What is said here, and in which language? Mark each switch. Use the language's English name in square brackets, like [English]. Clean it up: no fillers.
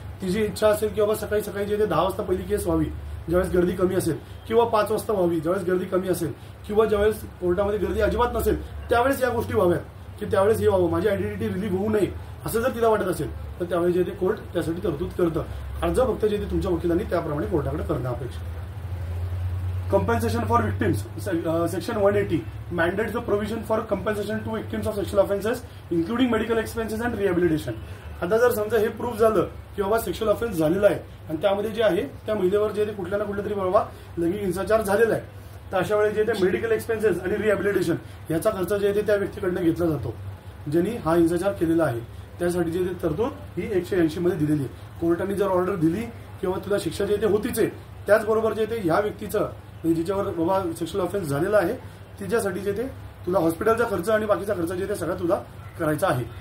[Marathi] तिची इच्छा असेल की बाबा सकाळी सकाळी जे ते 10 वाजता पहिली केस व्हावी ज्यावेळेस गर्दी कमी असेल, किंवा 5 वाजता व्हावी ज्यावेळेस गर्दी कमी असेल, किंवा ज्यावेळेस कोर्टामध्ये गर्दी अजिबात नसेल त्यावेळेस या गोष्टी व्हाव्यात की त्यावेळेस हे व्हावं, माझी आयडेंटिटी रिलीव्ह होऊ नये असं जर तिला वाटत असेल तर त्यावेळेस जे ते कोर्ट त्यासाठी तरतूद करतं. अर्ज फक्त जे ते तुमच्या वकिलांनी त्याप्रमाणे कोर्टाकडे करणं अपेक्षित. [English] Compensation for victims. Section 180 mandates the provision for compensation to victims of sexual offences, including medical expenses and rehabilitation. [Marathi] आता जर समजा हे प्रूव्ह झालं की बाबा सेक्शुअल ऑफेन्स झालेला आहे आणि त्यामध्ये जे आहे त्या महिलेवर जे कुठल्या ना कुठल्या तरी बाबा लैंगिक हिंसाचार झालेला आहे, तर अशा वेळी जे ते मेडिकल एक्सपेन्सेस आणि रिहॅबिलिटेशन याचा खर्च जे आहे त्या व्यक्तीकडनं घेतला जातो ज्यांनी हा हिंसाचार केलेला आहे. त्यासाठी जे तरतूद ही 180 मध्ये दिलेली आहे. कोर्टाने जर ऑर्डर दिली किंवा तुला शिक्षा जे ते होतीच आहे, त्याचबरोबर जे ते ह्या व्यक्तीचं जिच्यावर बाबा सेक्शुअल ऑफेन्स झालेला आहे तिच्यासाठी जे ते तुला हॉस्पिटलचा खर्च आणि बाकीचा खर्च जे ते सगळा तुला करायचा आहे.